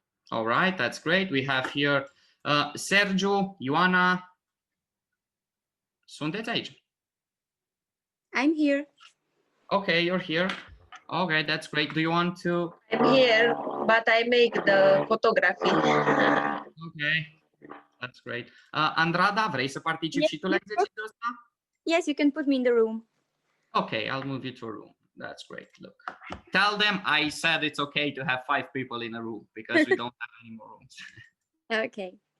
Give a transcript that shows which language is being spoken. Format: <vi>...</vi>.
<en>All right, that's great. We have here Sergio, Ioana.</en> <ro>Sunteți aici?</ro> <en>I'm here. Okay, you're here. Okay, that's great. Do you want to? I'm here, but I make the photography. Okay, that's great.</en> <ro>Andrada, vrei să participi și tu la exercițiul ăsta?</ro> <en>Yes, you can put me in the room. Okay, I'll move you to a room. That's great. Look, tell them I said it's okay to have 5 people in a room because we don't have any more rooms. Okay.</en>